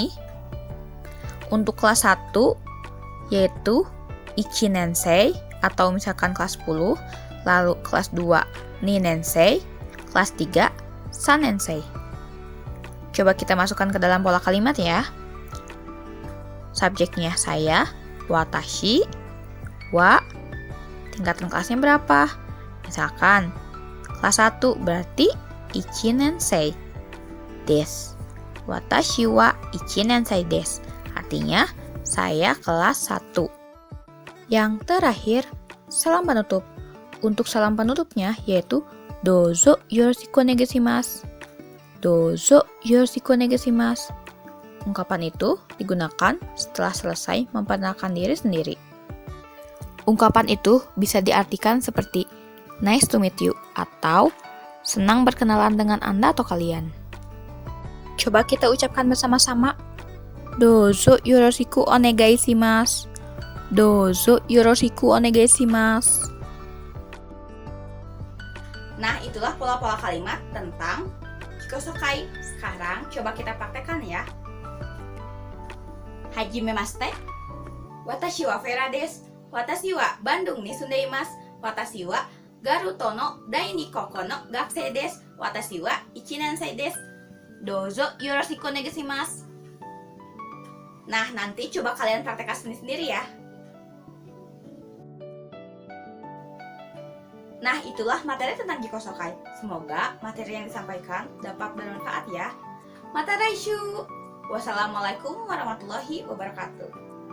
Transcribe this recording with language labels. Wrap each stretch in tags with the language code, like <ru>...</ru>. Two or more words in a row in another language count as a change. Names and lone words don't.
<id>Untuk kelas 1 yaitu Ichinensei atau misalkan kelas 10, lalu kelas 2 Ninensei, kelas 3 Sanensei. Coba kita masukkan ke dalam pola kalimat ya. Subjeknya saya,</id> <ja>私は,</ja> <id>tingkatan kelasnya berapa? Misalkan kelas 1 berarti</id> <ja>一年生です. 私は一年生です.</ja> <id>Artinya, saya kelas 1. Yang terakhir, salam penutup. Untuk salam penutupnya yaitu</id> <ja>どうぞよろしくお願いします. どうぞよろしくお願いします.</ja> <id>Ungkapan itu digunakan setelah selesai memperkenalkan diri sendiri. Ungkapan itu bisa diartikan seperti</id> <en>nice to meet you</en> <id>atau senang berkenalan dengan Anda atau kalian. Coba kita ucapkan bersama-sama.</id> <ja>どうぞよろしくお願いします. どうぞよろしくお願いします.</ja> <id>Nah, itulah pola-pola kalimat tentang Kikosokai. Sekarang coba kita praktekkan ya.</id> <ja>はじめまして。私はFeraです. 私はBandungに住んでいます. 私はGarutoの第二高校の学生です. 私は一年生です. どうぞよろしくお願いします.</ja> <id>Nah, nanti coba kalian praktekkan sendiri-sendiri ya. Nah, itulah materi tentang Jikosokai. Semoga materi yang disampaikan dapat bermanfaat ya.</id> <ja>Materaishu.</ja> <ar>والسلام عليكم ورحمة الله وبركاته.</ar>